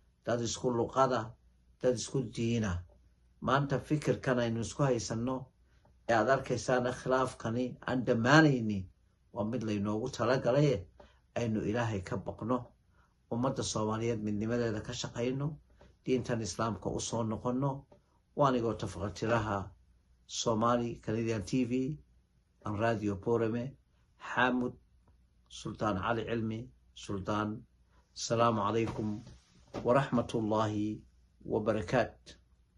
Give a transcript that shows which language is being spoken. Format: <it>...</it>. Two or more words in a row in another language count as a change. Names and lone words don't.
<so>dad isku luqada dad isku diina maanta fikirkan aynu isku haysanno ee aad arkaysaana khilaafkani aan dhammaanaynin waa mid laynoogu talagalay aynu ilaahay ka baqno ummadda soomaaliyeed midnimadeeda ka shaqayno diintan islaamka u soo noqonno waanigoo tafaqatiraha Somali Canadian TV and Radio Borame Hamud Sultan Ali Ilmi Sultan.</so> <ar>السلام عليكم ورحمة الله وبركاته.</ar>